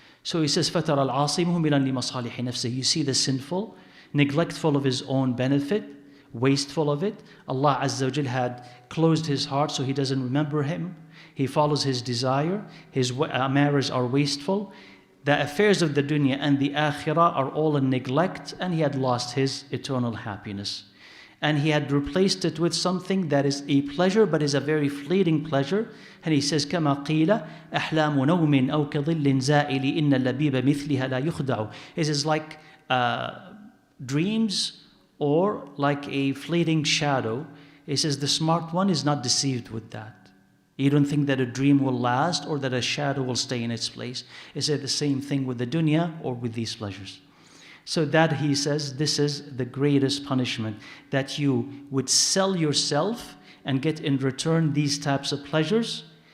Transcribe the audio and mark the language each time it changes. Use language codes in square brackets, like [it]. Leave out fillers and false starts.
[en] So he says, [ar] فَتَرَى الْعَاصِي مُهْمِلًا لِمَصَالِحِ نَفْسِهِ. [en] You see the sinful, neglectful of his own benefit, wasteful of it. Allah Azza wa Jal had closed his heart so he doesn't remember Him. He follows his desire. His marriages are wasteful. The affairs of the dunya and the akhirah are all in neglect, and he had lost his eternal happiness. And he had replaced it with something that is a pleasure, but is a very fleeting pleasure. And he says, [ar] كَمَا قِيلَ أَحْلَامُ نَوْمٍ أَوْ كَظِلٍّ زَائِلِ إِنَّ اللَّبِيبَ مِثْلِهَا لَا يُخْدَعُ. [en] It is like dreams or like a fleeting shadow. He says the smart one is not deceived with that. You don't think that a dream will last or that a shadow will stay in its place. He said the same thing with the dunya or with these pleasures. So that, he says, this is the greatest punishment, that you would sell yourself and get in return these types of pleasures,